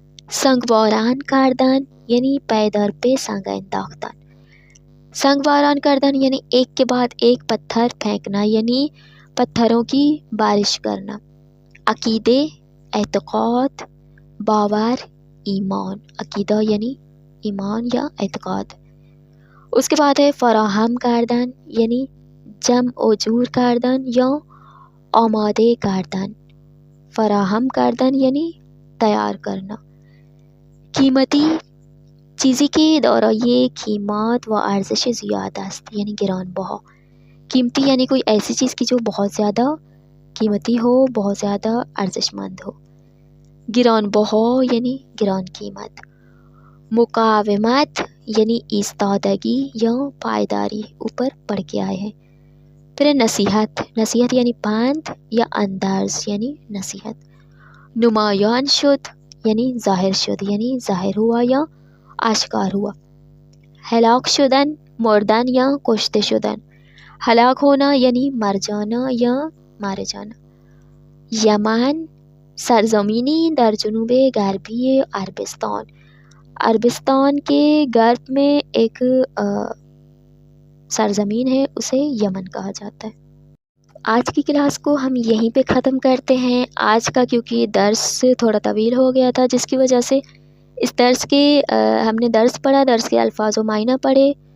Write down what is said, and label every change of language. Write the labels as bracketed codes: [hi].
[ur] سنگباران کردن یعنی [fa] پے در پہ سنگ انداختن۔ [ur] سنگباران کردن یعنی ایک کے بعد ایک پتھر پھینکنا، یعنی پتھروں کی بارش کرنا۔ عقیدے، اعتقاد، باور، ایمان۔ عقیدہ یعنی ایمان یا اعتقاد۔ اس کے بعد ہے فراہم کردن یعنی [fa] جمع و جور کردن یا آماده کردن، فراهم کردن یعنی تیار کرنا. قیمتی چیزی که دارای قیمت و ارزش زیاد است یعنی گرانبها. [ur] قیمتی یعنی کوئی ایسی چیز کی جو بہت زیادہ قیمتی ہو، بہت زیادہ ارزشمند ہو. [fa] گرانبها یعنی گران قیمت. [ur] مقاومت یعنی ایستادگی یا پائیداری، اوپر پڑھ کے آئے ہیں. پھر نصیحت، نصیحت یعنی پند یا اندرز یعنی نصیحت. نمایاں شد یعنی ظاہر شد یعنی ظاہر ہوا یا آشکار ہوا. [fa] ہلاک شدن، مردن یا کشته شدن. [ur] ہلاک ہونا یعنی مر جانا یا مارے جانا. [fa] یمن سرزمینی در جنوب غربی عربستان. [ur] عربستان کے غرب میں ایک سرزمین ہے، اسے یمن کہا جاتا ہے. آج کی کلاس کو ہم یہیں پہ ختم کرتے ہیں. آج کا کیونکہ درس تھوڑا طویل ہو گیا تھا، جس کی وجہ سے اس درس کے ہم نے درس پڑھا، درس کے الفاظ و معنی پڑھے.